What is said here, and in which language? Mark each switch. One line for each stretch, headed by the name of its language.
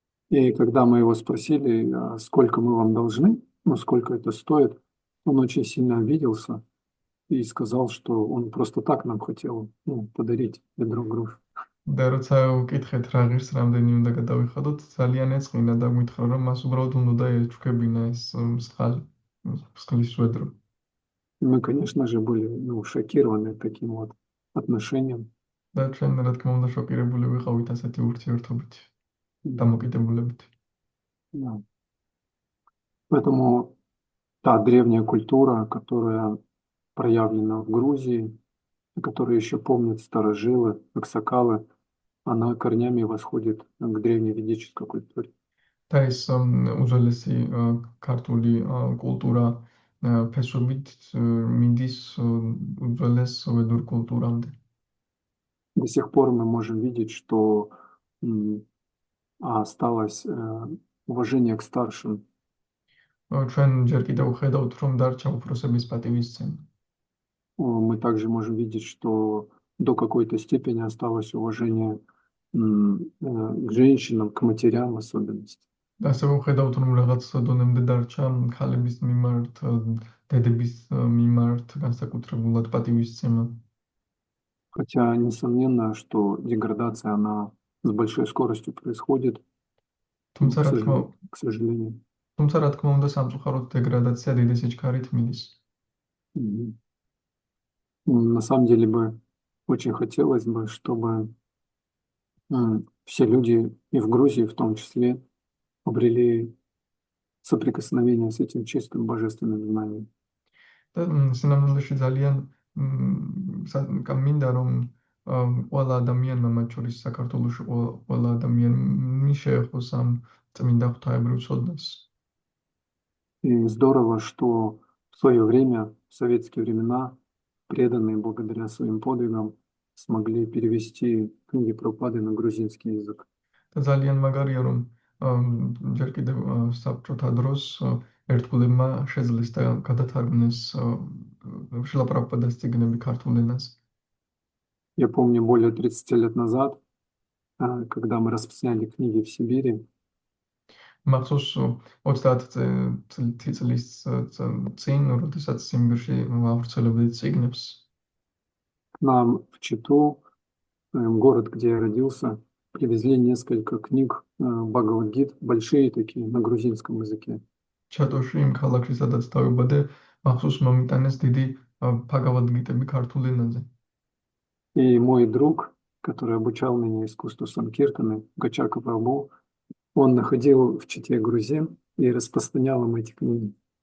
Russian: И когда мы его спросили, а сколько мы вам должны, ну, сколько это стоит, он очень сильно обиделся и сказал, что он просто так нам хотел, ну, подарить ведро груш.
Georgian: და როცა ვკითხეთ რა ღირს რამდენი უნდა გადავიხადოთ, ძალიან ეწყინა და გვითხრა რომ მას უბრალოდ უნდა ეჩქებინა ეს მსხალი, მსხლის ведро.
Russian: И мы, конечно же, были, ну, шокированы таким вот отношением.
Georgian: და ჩვენ რა თქმა უნდა შოკირებული ვიყავით ასეთი ურთიერთობით, М, დამოკიდებულებით.
Russian: да. Поэтому та древняя культура, которая проявлена в Грузии, и которую еще помнят старожилы, аксакалы, она корнями восходит к древневедической культуре.
Georgian: და ეს უძველესი ქართული კულტურა ფესვებით მიდის უძველეს ვედურ კულტურამდე.
Russian: До сих пор мы можем видеть, что осталось уважение к старшим.
Georgian: ჩვენ ჯერ კიდევ ხედავთ, რომ დარჩა უფროსების პატივისცემა.
Russian: Мы также можем видеть, что до какой-то степени осталось уважение к женщинам, к матерям в особенности.
Georgian: და ასევე ვხედავთ, რომ რაღაც დონემდე დარჩა ხალების მიმართ, დედების მიმართ განსაკუთრებულად пативისცემა.
Russian: Хотя, несомненно, что деградация, она с большой скоростью происходит,
Georgian: თუმცა რა თქმა
Russian: к сожалению.
Georgian: თუმცა რა თქმა უნდა სამწუხაროდ დეგრადაცია დიდი სიჩქარით მიდის. Мгм.
Russian: На самом деле бы очень хотелось бы, чтобы все люди и в Грузии в том числе обрели соприкосновение с этим чистым божественным знанием.
Georgian: და სინამდვილეში ძალიან მინდა რომ ყველა ადამიანმა მათ შორის საქართველოში ყველა ადამიანმა შეეხოს ამ წმინდა ღვთაებრივ ცოდნას.
Russian: И здорово, что в свое время, в советские времена, преданные благодаря своим подвигам смогли перевести книги Прабхупады на грузинский язык.
Georgian: და ძალიან მაგარია რომ ჯერ კიდევ საბჭოთა დროს ერთგულებმა შეძლეს და გადათარგმნეს შილა პრაბჰუპადას წიგნები ქართულ ენაზე.
Russian: Я помню, более 30 лет назад, когда мы распространяли книги в Сибири,
Georgian: მახსოვს 30 წლის წინ, როდესაც სიმბირში ვავრცელებდით წიგნებს,
Russian: к нам в Читу, город, где я родился, привезли несколько книг Бхагавад-гит, большие такие, на грузинском языке.
Georgian: ჩატოში იმ ქალაქში, სადაც დავიბადე, მახსოვს მომიტანეს დიდი ბჰაგავად-გიტები ქართულ ენაზე.
Russian: И мой друг, который обучал меня искусству санкиртаны, Гачака Прабhu, он находил в Чите грузин и распространял им эти книги.